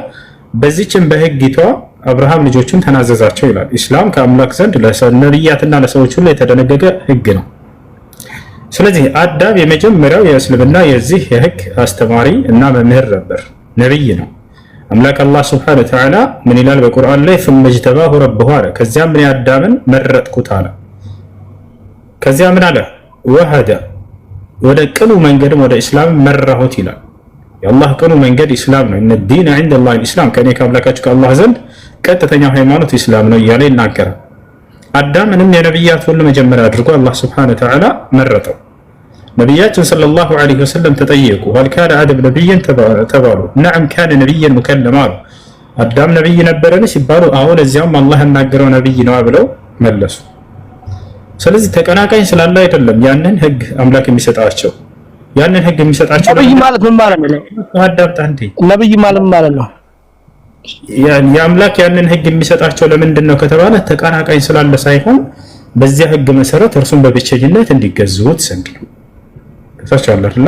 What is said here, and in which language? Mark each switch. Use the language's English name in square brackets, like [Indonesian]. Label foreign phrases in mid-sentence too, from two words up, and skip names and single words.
[Amharic] በዚህችም በህጊቷ አብርሃም ልጆቹን ተናዘዛቸው ይላል። ኢስላም ከአምላክ ዘንድ ለነብያትና ለሰዎች ሁሉ የተደነገገ ህግ ነው። ስለዚህ አዳም የመጀመሪያው የእስልምና የዚህ የህግ አስተማሪ እና መምህር ነበር፣ ነብይ ነው። አምላክ አላህ [Arabic] سبحانه وتعالى [Amharic] ምን ይላል በቁርአን ላይ? [Arabic] ثم اجتباه ربه አለ። [Amharic] ከዚያም ምን አዳምን መረጥኩት አለ። ከዚያ ምን አለ? ወሀደ ወደ ቅኑ መንገድም ወደ እስላም መራሁት ይላል። የአላህ ቅኑ መንገድ ኢስላም ነው። [Arabic] إن الدين عند الله الإسلام [Amharic] ከኔ ከአምላካችሁ ከአላህ ዘንድ ቀጥተኛው ሃይማኖት ኢስላም ነው እያለ ይናገራል። አዳምንም የነብያት ሁሉ መጀመሪያ አድርጎ አላህ [Arabic] سبحانه وتعالى [Amharic] መረጠው። ነብያችን [Arabic] صلى الله عليه وسلم [Amharic] ተጠየቁ [Arabic] هل كان آدم نبيا [Amharic] ተባሉ። [Arabic] نعم كان نبيا مكلما [Amharic] አዳም ነብይ ነበረን ሲባሉ አሁን እዚያም አላህ ያናገረው ነብይ ነው ብለው መለሱ። ስለዚህ ተቀናቃኝ ስላለ አይደለም ያንን ህግ አምላክ የሚሰጣቸው። ያንን ህግ የሚሰጣቸው ነብይ ማለት ምን ማለት ነው? አዳምጥ አንዴ። ነብይ ማለት ምን ማለት ነው? የአምላክ ያንን ህግ የሚሰጣቸው ለምንድን ነው ከተባለ ተቀናቃኝ ስላለ ሳይሆን በዚያ ህግ መሰረት እርሱን በብቸኝነት እንዲገዙት ዘንድ ነው። ከሳቸው አይደል?